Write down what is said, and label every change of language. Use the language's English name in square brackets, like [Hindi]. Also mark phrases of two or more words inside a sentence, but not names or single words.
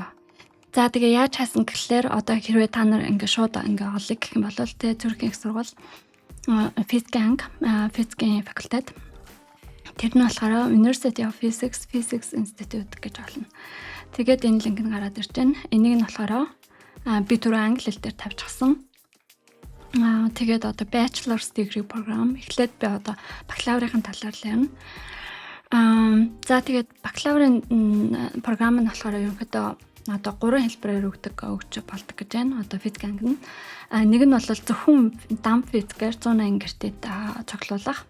[Mongolian] За тэгээ яаж хаасан гэхлээр одоо хэрвээ та нар ингээ шууд ингээ олъё гэх юм бол тэ Цюрихийн их сургууль физикийн анги физикийн факультет тэр нь болохоор University of Physics Institute гэж болно. Тэгээд энэ линк нь гараад ирж байна. Энийг нь болохоор би түрүү англи хэл дээр тавьчихсан. Тэгээд одоо [English] bachelor's degree program [Mongolian] эхлээд би одоо бакалаврын талаар л ярина. За тэгээд бакалаврын програм нь болохоор ерөнхийдөө одоо 3 хэлбэрээр өгч болдог гэж байна. Одоо физик анги нь. Нэг нь бол зөвхөн дам физикээр 180 гэртэд цуглуулах.